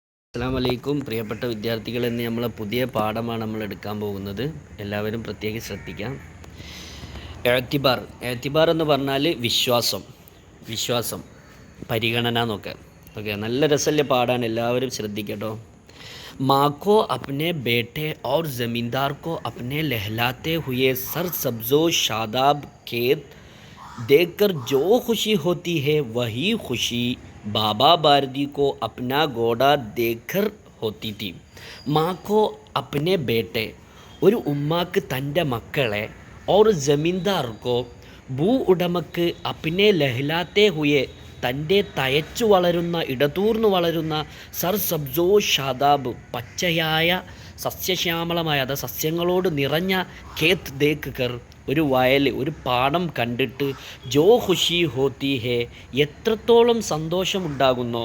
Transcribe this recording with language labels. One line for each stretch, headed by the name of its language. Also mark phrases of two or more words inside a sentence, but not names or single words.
Arabic: السلام عليكم
Malayalam: പ്രിയപ്പെട്ട വിദ്യാർത്ഥികൾ, ഇന്ന് നമ്മൾ പുതിയ പാഠമാണ് നമ്മൾ എടുക്കാൻ പോകുന്നത്. എല്ലാവരും പ്രത്യേകം ശ്രദ്ധിക്കാം. എഅ്തിബാർ എന്ന് പറഞ്ഞാൽ വിശ്വാസം, പരിഗണന എന്നൊക്കെ. ഓക്കെ, നല്ല രസമുള്ള പാഠമാണ്, എല്ലാവരും ശ്രദ്ധിക്കട്ടോ.
Hindi: माँ को अपने बेटे और ज़मींदार को अपने लहलाते हुए सर सब्ज़ो शादाब खेत देखकर जो खुशी होती है वही खुशी बाबा बारदी को अपना घोड़ा देखकर होती थी. माँ को अपने बेटे,
Malayalam: ഒരു ഉമ്മാക്ക് തൻ്റെ മക്കളെ,
Hindi: और ज़मींदार को
Malayalam: ഭൂ ഉടമക്ക്
Hindi: अपने लहलहाते हुए
Malayalam: തൻ്റെ തയച്ചു വളരുന്ന ഇടതൂർന്നു വളരുന്ന
Hindi: सर सब्ज़ो शादाब
Malayalam: പച്ചയായ സസ്യശ്യാമളമായ സസ്യങ്ങളോട് നിറഞ്ഞ
Hindi: खेत देख कर
Malayalam: ഒരു വയൽ, ഒരു പാടം കണ്ടിട്ട്
Hindi: जो खुशी होती है
Malayalam: എത്രത്തോളം സന്തോഷമുണ്ടാകുന്നോ.